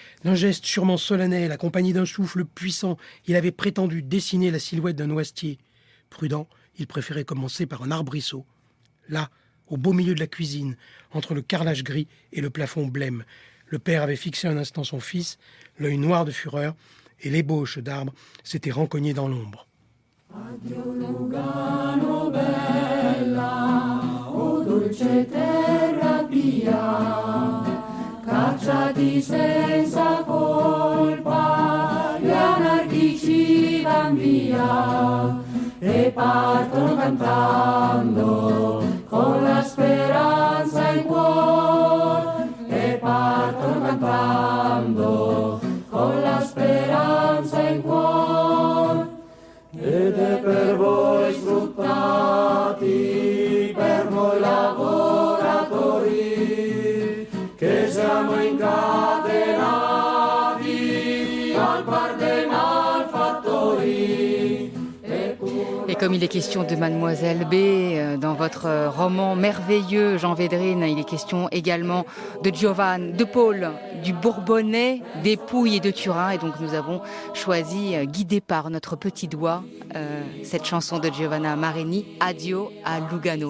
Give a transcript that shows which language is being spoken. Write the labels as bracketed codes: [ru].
[fr] D'un geste sûrement solennel, accompagné d'un souffle puissant, il avait prétendu dessiner la silhouette d'un noisetier. Prudent, il préférait commencer par un arbrisseau. Là, au beau milieu de la cuisine, entre le carrelage gris et le plafond blême, le père avait fixé un instant son fils, l'œil noir de fureur, et l'ébauche d'arbre s'était rencognée dans l'ombre. [it] Addio Lugano bella, o dolce terra pia, cacciati senza colpa, gli anarchici van via, e partono cantando, con la speranza in cuore, e partono cantando, con la speranza in cuore. Ed è per voi sfruttati, per voi lavoratori, che siamo incatenati al par dei malfattori. [fr] Et comme il est question de Mademoiselle B dans votre roman merveilleux, Jean Védrine, il est question également de Giovanni, de Paul, du Bourbonnais, des Pouilles et de Turin. Et donc nous avons choisi, guidés par notre petit doigt, cette chanson de Giovanna Marini, Addio à Lugano.